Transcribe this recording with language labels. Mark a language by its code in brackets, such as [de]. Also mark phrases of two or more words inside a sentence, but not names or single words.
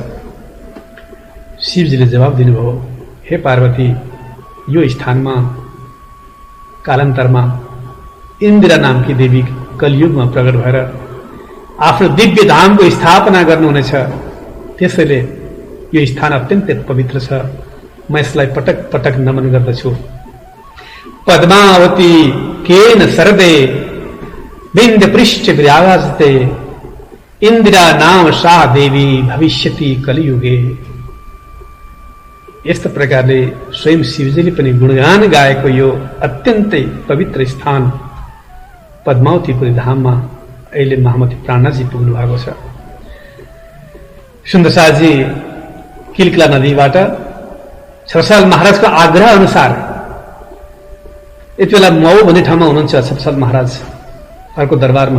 [ne] शिवजीले जवाब दिनुभयो, हे पार्वती, यो स्थानमा कालान्तरमा इन्दिरा नामकी देवी कलियुगमा प्रकट भएर आफ्नो दिव्य धामको स्थापना गर्नुहुनेछ। त्यसैले यो स्थान अत्यन्तै पवित्र छ। म यसलाई पटक पटक नमन गर्दछु। [sa] पद्मावती केन सरदे विन्ध्य पृष्ठ विराजते इन्दिरा नाम सा देवी भविष्यति कलियुगे। [ne] यस्तो प्रकारले स्वयं शिवजीले पनि गुणगान गाएको यो अत्यन्तै पवित्र स्थान पद्मावतीपुरी धाममा अहिले महामती प्राणाजी पुग्नु भएको छ। सुन्दरसाजी किलकिला नदीबाट छत्रसाल महाराजको आग्रह अनुसार यति बेला मऊ भन्ने ठाउँमा हुनुहुन्छ छत्रसाल महाराज अर्को दरबारमा।